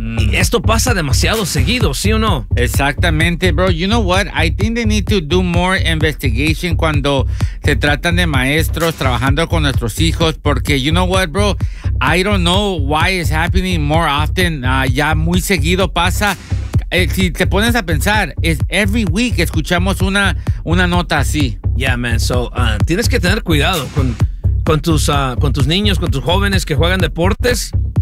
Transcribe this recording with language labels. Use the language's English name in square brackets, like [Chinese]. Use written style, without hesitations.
[Spanish] Y esto pasa demasiado seguido, ¿sí o no? Exactamente, [English] bro. You know what? I think they need to do more investigation [Spanish] cuando se tratan de maestros trabajando con nuestros hijos. Porque, [English] you know what, bro? I don't know why it's happening more often. [Spanish] Ya muy seguido pasa. Si te pones a pensar, es [English] every week [Spanish] escuchamos una nota así. [English] Yeah, man. So, [Spanish] tienes que tener cuidado con tus niños, con tus jóvenes que juegan deportes.